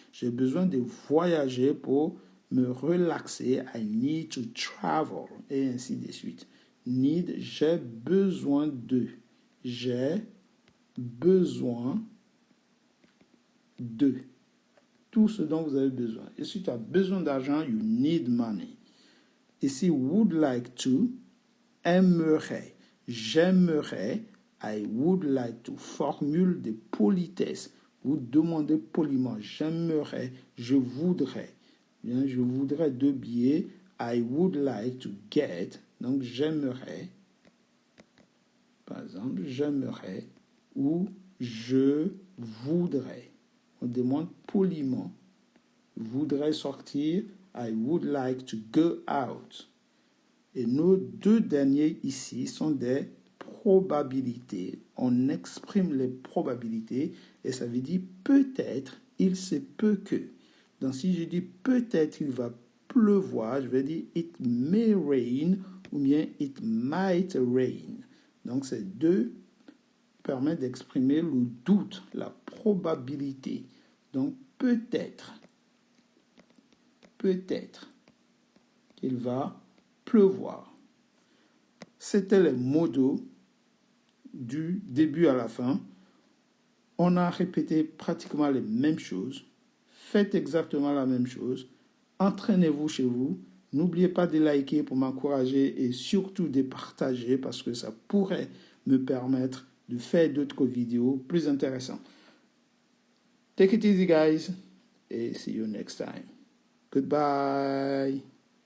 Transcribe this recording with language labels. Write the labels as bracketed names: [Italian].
[French] J'ai besoin de voyager pour me relaxer. [English] I need to travel. [French] Et ainsi de suite. Need, j'ai besoin de. J'ai besoin de. Tout ce dont vous avez besoin. Et si tu as besoin d'argent, [English] you need money. [French] Ici, would like to, aimerait, j'aimerais, [English] I would like to, [French] formule de politesse. Vous demandez poliment, j'aimerais, je voudrais. Bien, je voudrais 2 billets, [English] I would like to get, [French] donc j'aimerais, par exemple, j'aimerais, ou je voudrais. On demande poliment, voudrais sortir, [English] I would like to go out. [French] Et nos 2 derniers ici sont des probabilités. On exprime les probabilités et ça veut dire peut-être, il se peut que. Donc si je dis peut-être il va pleuvoir, je vais dire [English] it may rain [French] ou bien [English] it might rain. [French] Donc ces 2 permettent d'exprimer le doute, la probabilité. Donc peut-être qu'il va pleuvoir. C'était les modos du début à la fin. On a répété pratiquement les mêmes choses. Faites exactement la même chose. Entraînez-vous chez vous. N'oubliez pas de liker pour m'encourager et surtout de partager parce que ça pourrait me permettre de faire d'autres vidéos plus intéressantes. [English] Take it easy, guys, et see you next time. Goodbye.